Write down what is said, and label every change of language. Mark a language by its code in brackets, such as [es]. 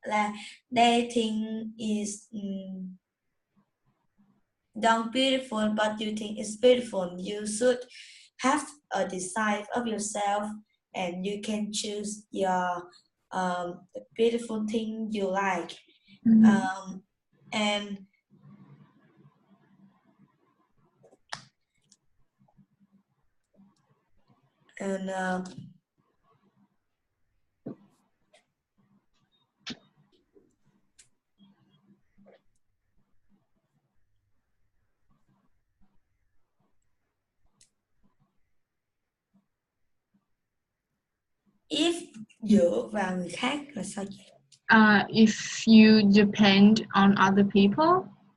[en] Like they think is don't beautiful, but you think it's beautiful. You should have a design of yourself, and you can choose your the beautiful thing you like. And if [vi] dựa vào người khác là sao vậy? [en] If you depend on other people.